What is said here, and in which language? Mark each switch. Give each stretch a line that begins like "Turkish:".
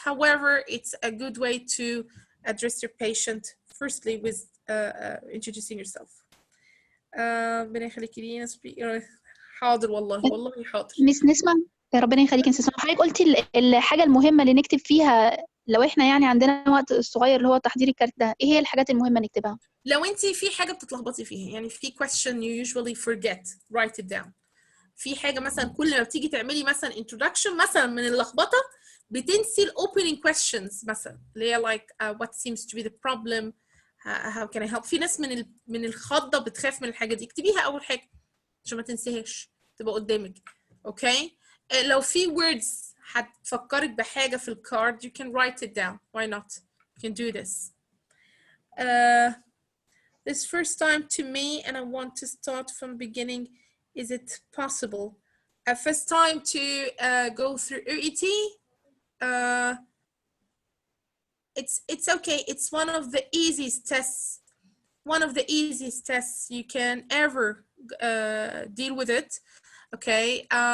English: However, it's a good way to address your patient firstly with introducing yourself.
Arabic: ربنا يخليك لينا. حاضر والله حاضر. مس نسمة، ربنا يخليك يا نسمة. حضرتك قلتي الحاجة المهمة اللي نكتب فيها لو احنا يعني عندنا وقت صغير اللي هو تحضير الكارت ده، ايه هي الحاجات المهمة نكتبها؟ لو انت في حاجة بتتلخبطي فيها، يعني في question
English: you usually forget, write it down.
Arabic: في حاجة مثلا كل ما بتيجي تعملي مثلا introduction مثلا من اللخبطة بتنسي opening questions مثلا اللي هي
English: like what seems to be the problem, how can I help.
Arabic: في ناس من الخضة بتخاف من الحاجة دي، اكتبيها أول حاجة عشان ما تنسيهاش تبقى قدامك. اوكي لو في words هتفكرك بحاجة في الكارد
English: you can write it down. Why not? You can do this. This first time to me and I want to start from beginning. Is it possible? First time to go through OET? It's okay. It's one of the easiest tests. One of the easiest tests you can ever deal with it. Okay.